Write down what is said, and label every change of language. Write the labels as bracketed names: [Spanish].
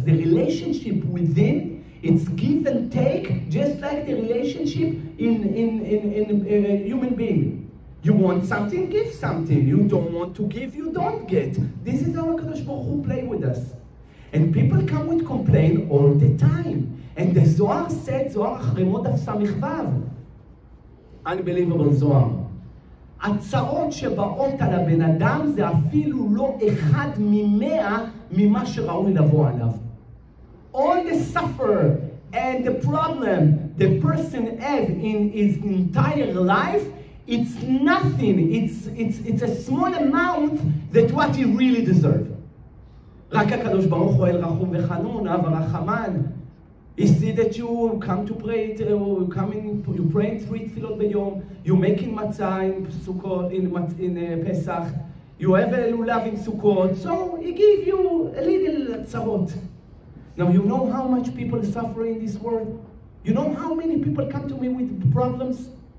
[English] The relationship with him, it's give and take, just like the relationship in human being. You want something, give something. You don't want to give, you don't get. This is how הקדוש ברוך הוא play with us. And people come with complaint all the time. And the Zohar said, Zohar אחרימות דף ס"ו. Unbelievable זוהר. [Hebrew] הצרות שבאות על הבן אדם זה אפילו לא 1 מ-100 ממה שראוי לבוא עליו. [English] All the suffer and the problem the person has in his entire life, it's nothing. It's a small amount that what he really deserves. [Hebrew] רק הקדוש ברוך הוא אל רחום וחנון, אב הרחמן. [English] You see that you come to pray, you pray 3 [Hebrew] תפילות ביום, [English] you making matzah in Sukkot, in Pesach, you have a lulav in Sukkot, so he give you a little tzarot. Now you know how much people suffer in this world? You know how many people come to me with problems?